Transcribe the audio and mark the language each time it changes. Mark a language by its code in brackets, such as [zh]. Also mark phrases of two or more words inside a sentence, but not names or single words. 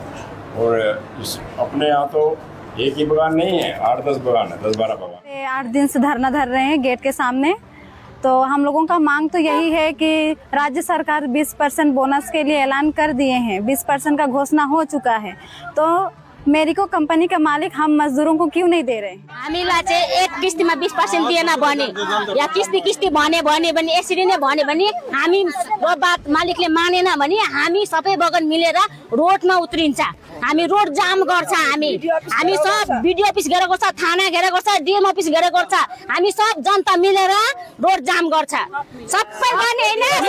[hi] और अपने यहाँ तो एक ही बगान नहीं है, 8-10 बगान है, 10-12 बगान। 8 दिन से धरना धर रहे हैं गेट के सामने। तो हम लोगों का मांग तो यही है कि राज्य सरकार 20% बोनस के लिए ऐलान कर दिए हैं, 20% का घोषणा हो चुका है। तो मेरिको कंपनी का मालिक हम मजदूरों को क्यों नहीं दे रहे? [ne] हामीलाई चाहिँ एक किस्तीमा 20% दिएन भने या किस्ती भने यसरी नै भने हामी [hi] वो बात [ne] मालिकले मानेन भने हामी सबै बगान मिलेर रोडमा उत्रिन्छ। हामी रोड जाम गर्छ। हामी सब बीडीओ अफिस गरेको छ, थाना गरेको छ, डीएम अफिस गरेको छ। हामी सब जनता मिलेर रोड जाम गर्छ। सबै गर्ने हैन।